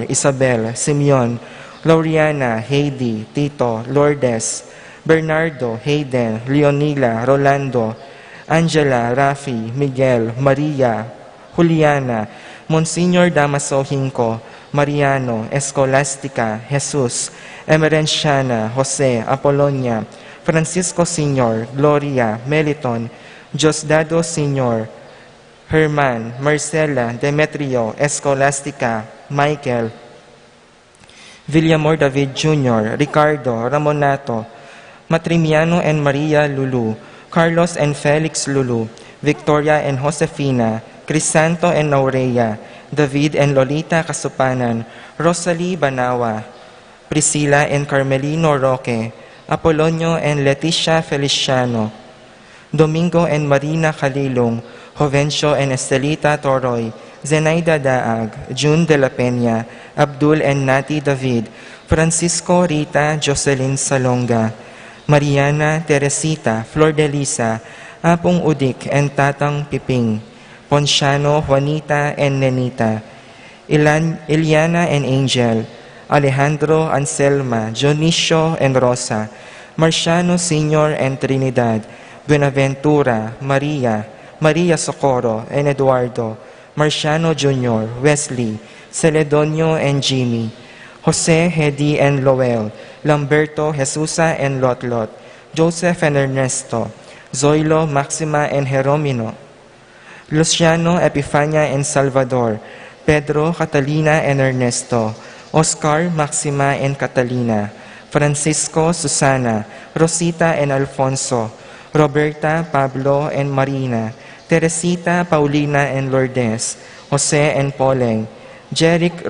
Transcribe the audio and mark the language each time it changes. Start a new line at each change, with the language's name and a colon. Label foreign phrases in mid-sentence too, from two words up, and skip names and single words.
English: Isabel, Simeon, Lauriana, Heidi, Tito, Lourdes, Bernardo, Hayden, Leonila, Rolando, Angela, Rafi, Miguel, Maria, Juliana, Monsignor Damaso Hinco, Mariano, Escolastica, Jesus, Emerenciana, Jose, Apolonia, Francisco Sr., Gloria, Meliton, Diosdado Sr., Herman, Marcela, Demetrio, Escolastica, Michael, Villamor David Jr., Ricardo, Ramonato, Matrimiano and Maria Lulu, Carlos and Felix Lulu, Victoria and Josefina, Crisanto and Naurea, David and Lolita Kasupanan, Rosalie Banawa, Priscilla and Carmelino Roque, Apolonio and Leticia Feliciano, Domingo and Marina Calilong, Jovencio and Estelita Toroy, Zenaida Daag, June de la Peña, Abdul and Nati David, Francisco Rita Jocelyn Salonga, Mariana Teresita, Flor de Lisa, Apong Udik and Tatang Piping, Ponciano, Juanita and Nenita, Iliana and Angel, Alejandro, Anselma, Dionisio and Rosa, Marciano Sr. and Trinidad, Buenaventura, Maria, Maria Socorro and Eduardo, Marciano Jr., Wesley, Celedonio and Jimmy, Jose, Hedy and Lowell, Lamberto, Jesusa and Lotlot, Joseph and Ernesto, Zoilo, Maxima and Jeromino, Luciano, Epifania and Salvador, Pedro, Catalina and Ernesto, Oscar, Maxima and Catalina, Francisco, Susana, Rosita and Alfonso, Roberta, Pablo and Marina, Teresita, Paulina and Lourdes, Jose and Poleng, Jeric,